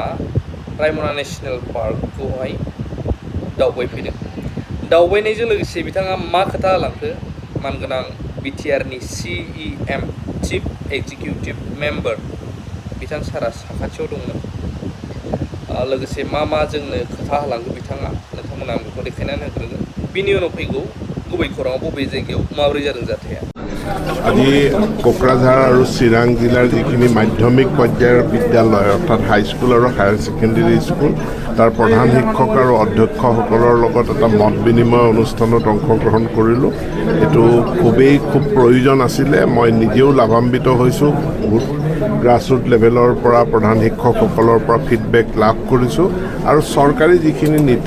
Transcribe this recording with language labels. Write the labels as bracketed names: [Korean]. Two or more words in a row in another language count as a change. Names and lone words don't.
[Bodo] रायमना नेशनेल पार्कखौहाय दावबायफैदों दावबायनायजों लोगोसे बिथाङा मा खोथा होलांखो मानगोनां बिटिआरनि CEM [English] chief executive member [Bodo] बिथां सारा साखाथियाव दंमोन लोगोसे मा जोंनो खोथा होलांखो बिथाङा नोंथांमोना आं बेखौ देखायनानै होग्रोगोन बिनि उनाव फैगौ गुबै खौराङाव बबे जायगायाव माबोरै जादों जाथाया [Assamese] আজি কোকৰাঝাৰ আৰু চিৰাং জিলাৰ যিখিনি মাধ্যমিক পৰ্যায়ৰ বিদ্যালয় অৰ্থাৎ হাইস্কুল আৰু [English] higher secondary school [Assamese] তাৰ প্ৰধান শিক্ষক আৰু অধ্যক্ষসকলৰ লগত এটা মত বিনিময় অনুষ্ঠানত অংশগ্ৰহণ কৰিলোঁ এইটো খুব প্ৰয়োজন আছিলে মই নিজেও লাভান্বিত হৈছোঁ বহুত [English] grassroot level [Assamese] পৰা প্ৰধান শিক্ষকসকলৰ পৰা ফিডবেক লাভ কৰিছোঁ আৰু চৰকাৰী যিখিনি নীতি